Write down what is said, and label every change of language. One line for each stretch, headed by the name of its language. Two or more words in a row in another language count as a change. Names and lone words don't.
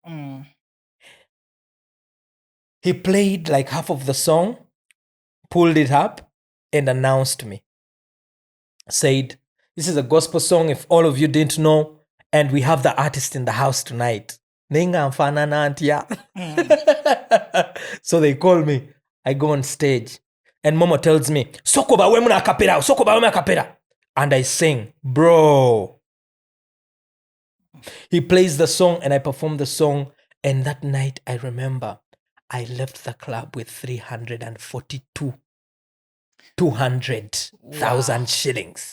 English: He played like half of the song, pulled it up, and announced me. Said, this is a gospel song, if all of you didn't know, and we have the artist in the house tonight. So they call me. I go on stage. And Momo tells me,
Ganda: Soko ba wemu na kapera, soko ba wemu na kapera.
English: And I sing, bro. He plays the song and I perform the song. And that night, I remember, I left the club with 200,000 shillings.